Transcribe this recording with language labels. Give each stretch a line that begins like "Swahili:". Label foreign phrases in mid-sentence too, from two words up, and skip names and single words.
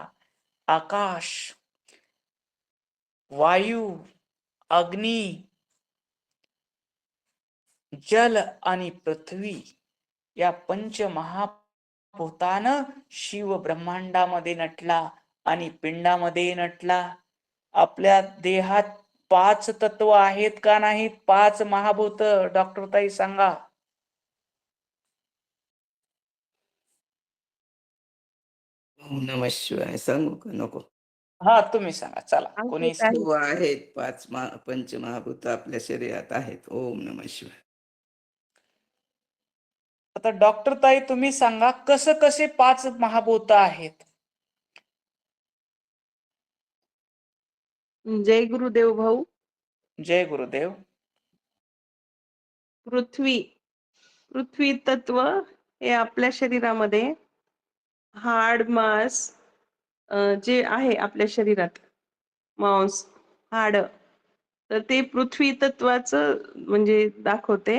Marathi: आकाश, वायू, अग्नी, जल आणि पृथ्वी या पंचमहाभूतानं शिव ब्रह्मांडामध्ये नटला आणि पिंडामध्ये नटला. आपल्या देहात 5 तत्व आहेत का नाहीत? 5 महाभूत. डॉक्टर ताई सांगा.
Sanskrit: ओम नमः शिवाय.
Marathi: सांगू का नको? हा, तुम्ही सांगा. चला, कोणी आहेत, आहेत. हो, आहेत. 5 पंचमहाभूत आपल्या शरीरात आहेत.
Sanskrit: ओम नमः शिवाय.
Marathi: आता डॉक्टर ताई तुम्ही सांगा, कसं कसे 5 महाभूत आहेत? जय गुरुदेव भाऊ. जय गुरुदेव. पृथ्वी तत्व हे आपल्या शरीरामध्ये हाड, मांस जे आहे आपल्या शरीरात, मांस, हाड, तर ते पृथ्वी तत्वाचं म्हणजे दाखवते.